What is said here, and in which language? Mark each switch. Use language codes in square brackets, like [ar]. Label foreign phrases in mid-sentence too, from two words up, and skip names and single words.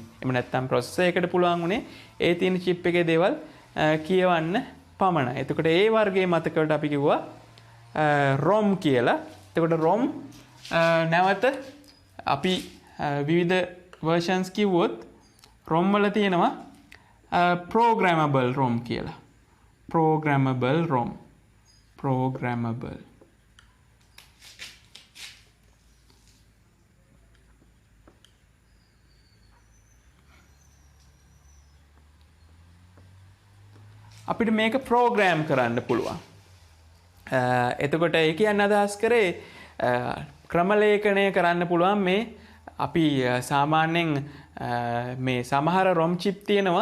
[si] එහෙම නැත්නම් processor එකට පුළුවන් වුණේ ඒ තියෙන chip එකේ දේවල් කියවන්න පමණයි. එතකොට ඒ වර්ගයේ මතකවලට අපි කිව්වා ROM කියලා. එතකොට ROM නැවත අපි විවිධ versions කිව්වොත් ROM වල තියෙනවා [en] programmable ROM [si] කියලා. [en] programmable ROM. programmable. [si] අපිට මේක ප්‍රෝග්‍රෑම් කරන්න පුළුවන්. එතකොට ඒ කියන්නේ අදහස් කරේ ක්‍රමලේඛනය කරන්න පුළුවන් මේ අපි සාමාන්‍යයෙන් මේ සමහර [en] ROM chip [si] තියෙනවා.